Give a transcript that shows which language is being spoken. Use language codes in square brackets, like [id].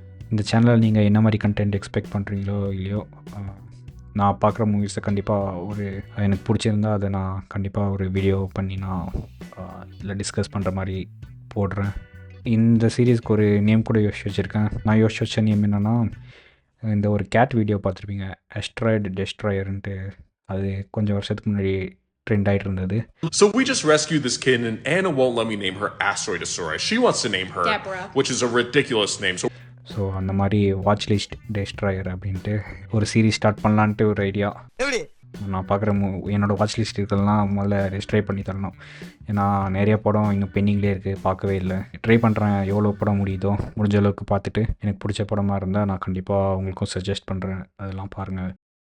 [ta] இந்த சேனலில் நீங்கள் என்ன மாதிரி கண்டென்ட் எக்ஸ்பெக்ட் பண்ணுறீங்களோ இல்லையோ, நான் பார்க்குற மூவிஸை கண்டிப்பாக ஒரு எனக்கு பிடிச்சிருந்தா அதை நான் கண்டிப்பாக ஒரு வீடியோ பண்ணி நான் இதில் டிஸ்கஸ் பண்ணுற மாதிரி போடுறேன். இந்த சீரீஸ்க்கு ஒரு நேம் கூட யோசிச்சு வச்சுருக்கேன். நான் யோசிச்சு வச்ச நேம் என்னென்னா, இந்த ஒரு கேட் வீடியோ பார்த்துருப்பீங்க, அஸ்ட்ராய்டு டெஸ்ட்ராயர்ன்ட்டு. அது கொஞ்சம் வருஷத்துக்கு முன்னாடி ட்ரெண்ட் ஆகிட்டு இருந்தது. [en] So we just rescued this kitten and Anna won't let me name her Asteroidosaurus. She wants to name her Deborah, which is a ridiculous name. [ta] So அந்த மாதிரி வாட்ச் லிஸ்ட் டெஸ்ட்ராயர் அப்படின்ட்டு ஒரு சீரீஸ் ஸ்டார்ட் பண்ணலான்ட்டு ஒரு idea. நான் பார்க்குற என்னோடய watch list இருக்கிறதெல்லாம் முதல்ல ட்ரை பண்ணி தரணும். ஏன்னா நிறைய படம் இன்னும் பெண்டிங்லேயே இருக்குது, பார்க்கவே இல்லை. ட்ரை பண்ணுறேன், எவ்வளோ படம் முடியுதோ முடிஞ்ச அளவுக்கு பார்த்துட்டு எனக்கு பிடிச்ச படமாக இருந்தால் நான் கண்டிப்பாக உங்களுக்கும் சஜஸ்ட் பண்ணுறேன், அதெல்லாம் பாருங்கள்.